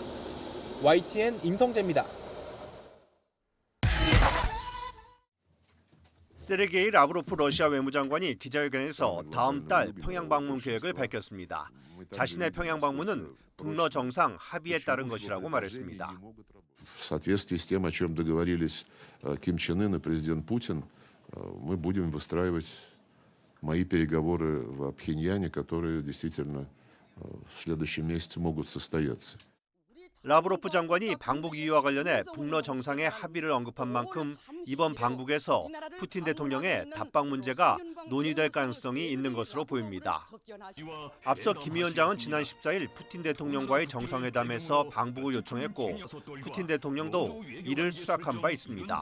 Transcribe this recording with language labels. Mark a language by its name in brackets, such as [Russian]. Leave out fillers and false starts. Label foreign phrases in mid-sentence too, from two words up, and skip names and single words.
[Korean] YTN 임성재입니다. 세르게이 라브로프 러시아 외무장관이 기자회견에서 다음 달 평양 방문 계획을 밝혔습니다. 자신의 평양 방문은 북러 정상 합의에 따른 것이라고 말했습니다. [Russian] В соответствии с тем, о чем договорились Ким Чен Ын и президент Путин, мы будем выстраивать мои переговоры в Пхеньяне, которые действительно в следующем месяце могут состояться. [Korean] 라브로프 장관이 방북 이유와 관련해 북러 정상의 합의를 언급한 만큼 이번 방북에서 푸틴 대통령의 답방 문제가 논의될 가능성이 있는 것으로 보입니다. 앞서 김 위원장은 지난 14일 푸틴 대통령과의 정상회담에서 방북을 요청했고 푸틴 대통령도 이를 수락한 바 있습니다.